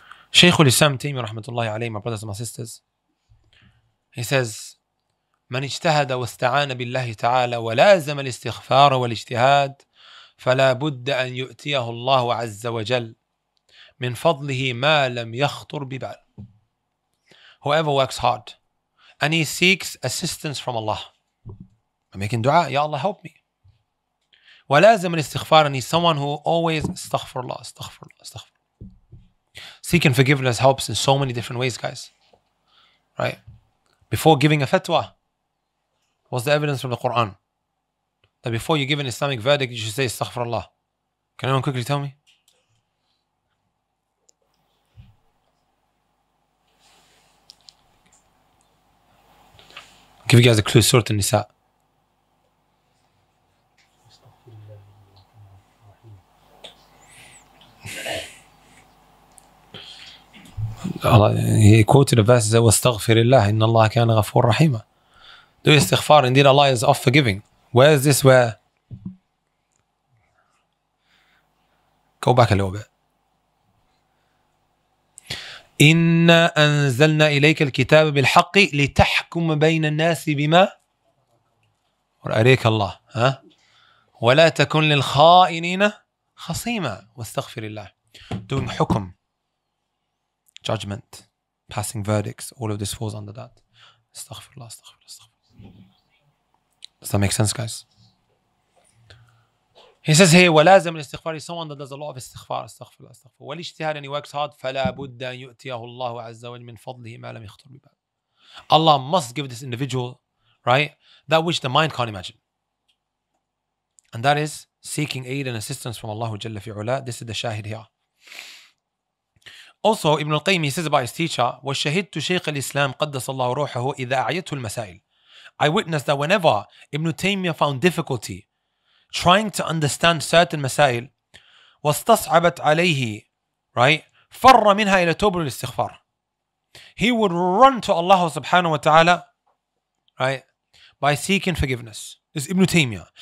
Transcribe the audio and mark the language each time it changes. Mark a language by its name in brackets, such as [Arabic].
[English] Shaykh al-Islam Taymiyyah rahmatullahi alayhi, my brothers and my sisters, he says, [Arabic] من اجتهد واستعان بالله تعالى ولازم الاستغفار والاجتهاد فلا بد أن يؤتيه الله عز وجل من فضله ما لم يخطر ببال. [English] Whoever works hard and he seeks assistance from Allah, making dua, Ya Allah help me. [Arabic] ولازم الاستغفار, [English] and he's someone who always astaghfirullah, astaghfirullah, astaghfirullah. Seeking forgiveness helps in so many different ways, guys. Right? Before giving a fatwa, what's the evidence from the Quran? That before you give an Islamic verdict, you should say astaghfirullah. Can anyone quickly tell me? I'll give you guys a clue, Surah An-Nisa. He quoted a verse that was وَاسْتَغْفِرِ اللَّهِ إِنَّ اللَّهَ كَانَ غَفُورًا رَحِيمًا. Do istighfar, indeed Allah is oft forgiving. Where is this where? Go back a little bit. [Arabic] إِنَّا أَنزَلْنَا إِلَيْكَ الْكِتَابَ بِالْحَقِّ لِتَحْكُمَ بَيْنَ النَّاسِ بِمَا وَأَرِيكَ اللَّهِ وَلَا تَكُنْ لِلْخَائِنِينَ خَصِيمًا وَاسْتَغْفِرِ اللَّهِ. [English] Doing hukum, judgment, passing verdicts, all of this falls under that. Astaghfirullah, astaghfirullah, astaghfirullah. Does that make sense, guys? He says here, [Arabic] وَلَازِمْ الْإِسْتِغْفَارِ [English] is someone that does a lot of istighfar, astaghfirullah, astaghfirullah. [Arabic] وَالِاجْتِهَادِ, [English] and he works hard, [Arabic] فَلَا بُدَّ أَن يُؤْتِيَهُ اللَّهُ عَزَّ وَجَلَّ مِنْ فَضْلِهِ مَا لَمْ يَخْطُرْ بِبَالٍ. [English] Allah must give this individual, right, that which the mind can't imagine. And that is seeking aid and assistance from Allah Jalla fi'ula. This is the shahid here. Also, Ibn al-Qayyim, he says about his teacher, [Arabic] وَالشَّهِدْتُ شَيْخَ الْإِسْلَامِ قَدَّسَ اللَّهُ رُوحَهُ إِذَا أَعْيَتْهُ الْمَسَائِلِ. [English] I witnessed that whenever Ibn Taymiyyah found difficulty trying to understand certain masail, [Arabic] وَاسْتَصْعَبَتْ عَلَيْهِ, [English] right, [Arabic] فَرَّ مِنْهَا إِلَى تَوْبَةِ الْإِسْتِغْفَارِ. [English] He would run to Allah subhanahu wa ta'ala, right, by seeking forgiveness. This is Ibn Taymiyyah.